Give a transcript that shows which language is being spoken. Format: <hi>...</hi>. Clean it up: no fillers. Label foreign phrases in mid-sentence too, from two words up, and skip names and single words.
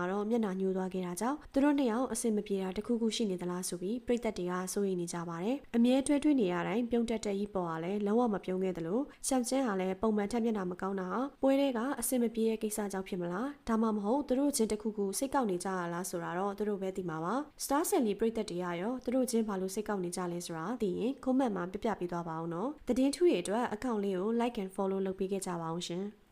<my>တော့မျက်နှာညှိုးသွားခဲ့တာကြောင့်သူတို့နှစ်ယောက်အဆင်မပြေတာတခုခုရှိနေသလားဆိုပြီးပြည်သက်တွေကစိုးရိမ်နေကြပါတယ်အမြဲတွဲတွဲနေရတိုင်းပြုံးတက်တဲ့ဤပေါ်ကလည်းလုံးဝမပြုံးခဲ့သလိုရှောင်းချန်ကလည်းပုံမှန်ထက်မျက်နှာမကောင်းတာပွဲတွေကအဆင်မပြေတဲ့ကိစ္စကြောင့်ဖြစ်မလားဒါမှမဟုတ်သူတို့ချင်းတခုခုစိတ်ကောက်နေကြရလားဆိုတာတော့သူတို့ပဲသိမှာပါ Star Sally ပြည်သက်တွေရောသူတို့ချင်းဘာလို့စိတ်ကောက်နေကြလဲဆိုတာသိရင် comment မှာပြပြပေးသွားပါအောင်နော်သတင်းထူးတွေအတွက် account လေးကို</my> <en>like and follow</en> <my>လုပ်ပေးခဲ့ကြပါအောင်ရှင်</my>